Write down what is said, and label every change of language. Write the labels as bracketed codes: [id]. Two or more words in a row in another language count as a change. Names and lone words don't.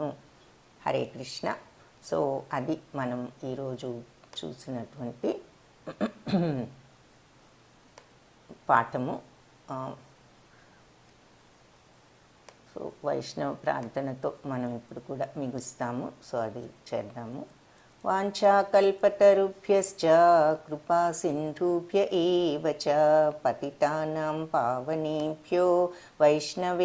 [te] హరే కృష్ణ. సో అది మనం ఈరోజు చూసినటువంటి పాఠము. సో వైష్ణవ ప్రార్థనతో మనం ఇప్పుడు కూడా మిగుస్తాము. సో అది చేద్దాము. [sa] వాంఛాకల్పతరుభ్యశ్చ కృపా సింధుభ్య ఏవ చ పతితానాం పావనేభ్యో వైష్ణవే